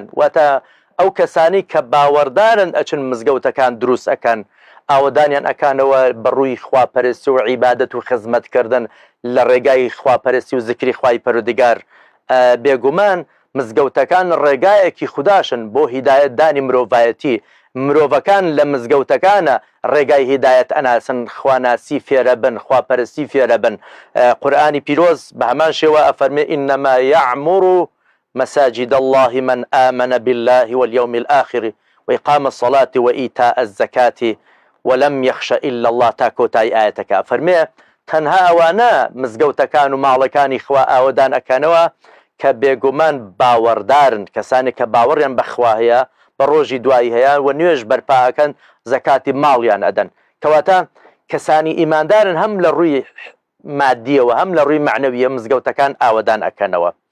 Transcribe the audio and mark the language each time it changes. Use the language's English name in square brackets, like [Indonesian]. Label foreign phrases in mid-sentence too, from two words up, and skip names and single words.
[Central Kurdish] واتە ئەو کەسانی کە باوەڕدارن ئەچن مزگەوتەکان دروست ئەکەن، ئاوەدانیان ئەکانەوە بەڕووی خواپەرستی و عیبادەت و خزمەتکردن لە ڕێگای خواپەرستی و زیکری خوای پەروەردگار. بێگومان مزگەوتەکان ڕێگایەکی خودداشن بۆ هیدایەتدانی مرۆڤایەتی. مرۆڤەکان لە مزگەوتەکانە ڕێگای هیدایەت ئەناسن، خواناسی فێرە بن، خواپەرستی فێرە بن. قورئانی پیرۆز بە هەمان شێوە ئەفەرمێ [Arabic] إنما يعمر مساجد الله من آمن بالله واليوم الآخر وإقام الصلاة وإيتاء الزكاة ولم يخش إلا الله. [Central Kurdish] تا کۆتایی ئاەتەکە ئەفەرمێ تەنها ئەوانە مزگەوتەکان و ماڵەکانی خوا ئاوەدان ئەکەنەوە کە بێگومان باوەڕدارن، کەسانی کە باوەڕیان بەخوا هەیە، بە ڕۆژی دوایی هەیە و نوێژ بەرپاکەن، زەکاتی ماڵیان ئەدەن. کەواتە کەسانی ئیماندارن هەم لە ڕووی مادیەوە هەم لە ڕووی معنەویە مزگەوتەکان ئاوەدان ئەکەنەوە.